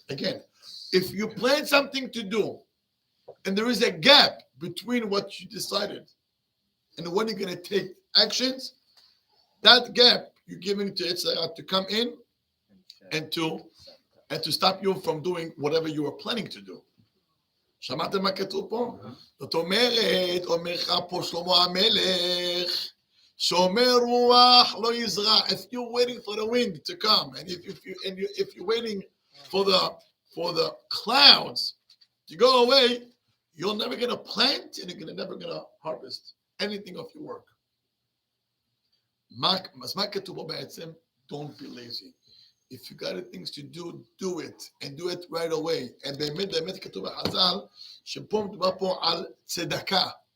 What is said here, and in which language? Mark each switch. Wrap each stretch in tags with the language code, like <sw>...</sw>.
<en>Again, if you plan something to do, and there is a gap between what you decided and when you're going to take actions, that gap you're giving to Yitzhak to come in and to stop you from doing whatever you were planning to do.</en> <he>שמעתם מה כתוב פה? זאת אומרת, אומר לך פה שלמה המלך, שומר רוח לא יזרע.</he> <en>If you're waiting for the wind to come, and if you're waiting for the clouds to go away, you're never going to plant and you're never going to harvest anything of your work.</en> <he>אז מה כתוב פה בעצם?</he> <en>Don't be lazy. If you got things to do, do it, and do it right away.</en> <he>And באמת כתוב בחז"ל, שפה מדובר פה על צדקה.</he>